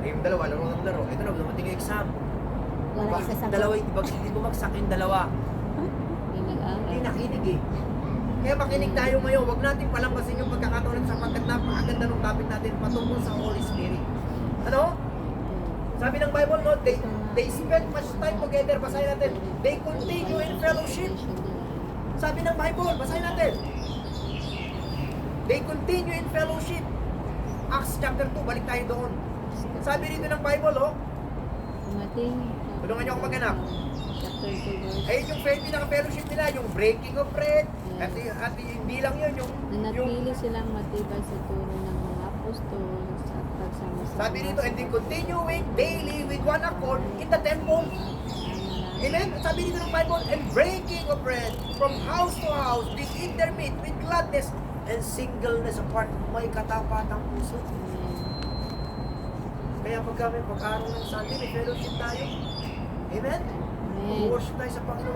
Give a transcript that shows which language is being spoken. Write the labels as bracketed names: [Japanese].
[Filipino] Yung dalawa, laro ng laro. Ito na, dumating yung exam. Wala Bakit isasagot. dalawa, hindi bumagsak yung dalawa? Hindi nag-aaral. Hindi nakinig eh. Kaya makinig tayo ngayon. Huwag natin palampasin yung pagkakataon sapagkat napakaganda ng topic natin patungkol sa Holy Spirit. Ano? Sabi ng Bible, no, [English] they spend much time together. [Filipino] Basahin natin. [English] They continue in fellowship. [Filipino] Sabi ng Bible, basahin natin. [English] They continue in fellowship. [Filipino] Acts chapter 2, balik tayo doon. Sabi dito ng Bible, oh, Dumating. Tulungan niyo ako maghanap. [English] Chapter 2 verse. [Filipino] ayun yung pinaka-fellowship nila, yung [English] breaking of bread. [Filipino] At hindi lang yun, yung Nanatili silang matibay sa turo ng mga apostol at pagsama-sama. sabi dito, [English] and they continuing daily with one accord in the temple. Amen? [Filipino] Sabi dito ng Bible, [English] and breaking of bread from house to house, they eat their meat with gladness and singleness of heart. [Filipino] May katapatang puso. Kaya pag-araw ng Sunday, may fellowship tayo. Amen? Amen. Worship tayo sa Panginoon.